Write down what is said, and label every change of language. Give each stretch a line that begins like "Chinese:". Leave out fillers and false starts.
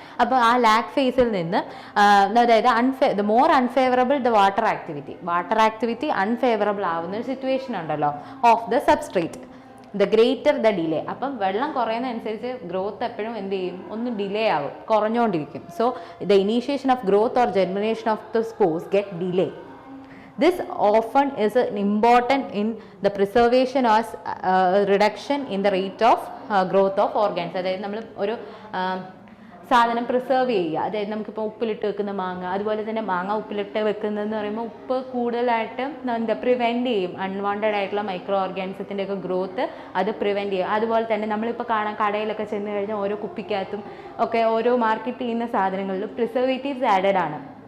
Malayalam: അപ്പോൾ ആ ലാഗ് ഫേസിൽ നിന്ന് അതായത്
English: the more unfavourable the water activity unfavourable
Malayalam: ആവുന്ന ഒരു സിറ്റുവേഷൻ ഉണ്ടല്ലോ
English: Of the substrate, the greater the delay.
Malayalam: അപ്പം വെള്ളം കുറയുന്നതനുസരിച്ച് ഗ്രോത്ത് എപ്പോഴും എന്ത് ചെയ്യും? ഒന്ന് ഡിലേ ആവും, കുറഞ്ഞുകൊണ്ടിരിക്കും.
English: So the initiation of growth or germination of the spores get delay. This often is important in the preservation or reduction in the rate of growth of organs.
Malayalam: അതായത് നമ്മൾ ഒരു സാധനം പ്രിസർവ് ചെയ്യുക. അതായത് നമുക്കിപ്പോൾ ഉപ്പിലിട്ട് വെക്കുന്ന മാങ്ങ, അതുപോലെ തന്നെ മാങ്ങ ഉപ്പിലിട്ട് വെക്കുന്നതെന്ന് പറയുമ്പോൾ ഉപ്പ് കൂടുതലായിട്ട് പ്രിവെൻറ്റ് ചെയ്യും അൺവാണ്ടഡ് ആയിട്ടുള്ള മൈക്രോ ഓർഗാനിസത്തിൻ്റെ ഒക്കെ ഗ്രോത്ത് അത് പ്രിവെൻറ്റ് ചെയ്യും. അതുപോലെ തന്നെ നമ്മളിപ്പോൾ കാണാൻ കടയിലൊക്കെ ചെന്ന് കഴിഞ്ഞാൽ ഓരോ കുപ്പിക്കകത്തും ഒക്കെ ഓരോ മാർക്കറ്റ് ചെയ്യുന്ന സാധനങ്ങളിലും പ്രിസർവേറ്റീവ്സ് ആഡഡ് ആണ്.